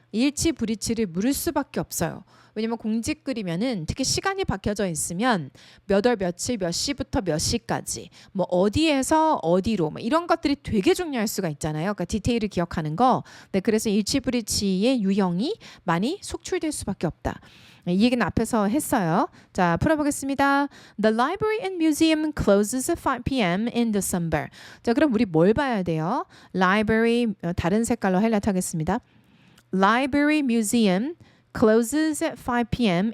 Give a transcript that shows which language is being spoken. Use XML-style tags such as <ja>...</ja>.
<ko>일치 불일치를 물을 수밖에 없어요. 왜냐면 공직글이면은 특히 시간이 박혀져 있으면 몇 월 며칠 몇 시부터 몇 시까지 뭐 어디에서 어디로 뭐 이런 것들이 되게 중요할 수가 있잖아요. 그러니까 디테일을 기억하는 거. 네, 그래서 일치 불일치의 유형이 많이 속출될 수밖에 없다. 이 얘기는 앞에서 했어요. 자, 풀어보겠습니다.</ko> <en>The library and museum closes at 5 p.m. in December.</en> <ko>자, 그럼 우리 뭘 봐야 돼요? Library 다른 색깔로 하이라이트 하겠습니다.</ko> <en>Library museum closes at 5 p.m.</en>